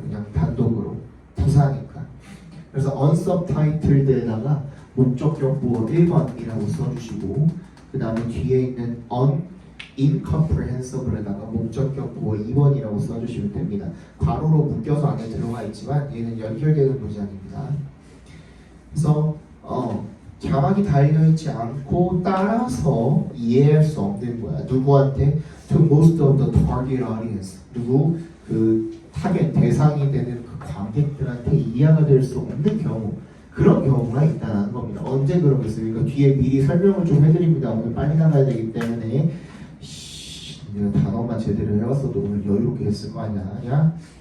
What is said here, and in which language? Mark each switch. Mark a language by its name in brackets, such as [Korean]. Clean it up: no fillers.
[Korean] 그냥 단독으로 부사니까. 그래서 unsubtitled에다가 목적격 보어 1번이라고 써주시고 그 다음에 뒤에 있는 incomprehensible에다가 목적격 보어 2번이라고 써주시면 됩니다. 괄호로 묶여서 안에 들어가 있지만 얘는 연결되는 문장입니다. 그래서 자막이 달려있지 않고 따라서 이해할 수 없는 거야. 누구한테? [English] To most of the target audience. [Korean] 누구? 그 타겟 대상이 되는 그 관객들한테 이해가 될 수 없는 경우, 그런 경우가 있다는 겁니다. 언제 그러겠어요? 그러니까 뒤에 미리 설명을 좀 해드립니다. 오늘 빨리 나가야 되기 때문에 내가 단어만 제대로 해왔어도 오늘 여유롭게 했을 거 아니야? 야?